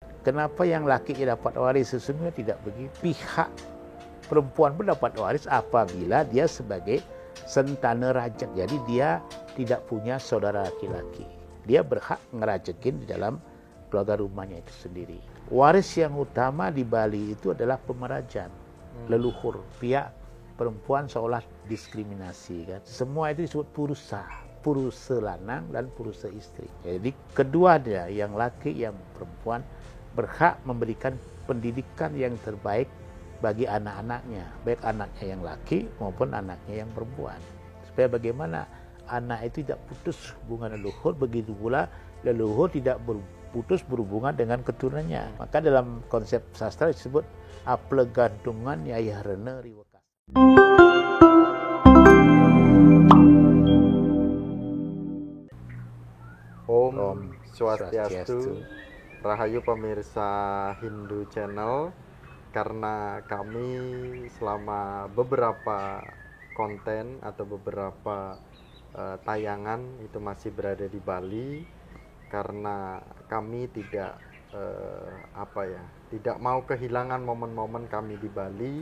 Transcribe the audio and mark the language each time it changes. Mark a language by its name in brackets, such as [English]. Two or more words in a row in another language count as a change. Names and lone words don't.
[Indonesian] Kenapa yang laki dapat waris? Sesungguhnya tidak begitu. Pihak perempuan pun dapat waris apabila dia sebagai sentana rajak. Jadi dia tidak punya saudara laki-laki. Dia berhak ngerajekin di dalam keluarga rumahnya itu sendiri. Waris yang utama di Bali itu adalah pemerajan, leluhur. Pihak perempuan seolah diskriminasi kan. Semua itu disebut purusa lanang dan purusa istri. Jadi keduanya, yang laki yang perempuan, berhak memberikan pendidikan yang terbaik bagi anak-anaknya, baik anaknya yang laki maupun anaknya yang perempuan. Supaya bagaimana anak itu tidak putus hubungan leluhur, begitu pula leluhur tidak putus berhubungan dengan keturunannya. Maka dalam konsep sastra disebut [Kawi] aplegantungan yayah rene riwekas. [Indonesian] Om Swastiastu. Rahayu pemirsa Hindu Channel. Karena kami selama beberapa konten atau beberapa tayangan itu masih berada di Bali, karena kami tidak tidak mau kehilangan momen-momen kami di Bali.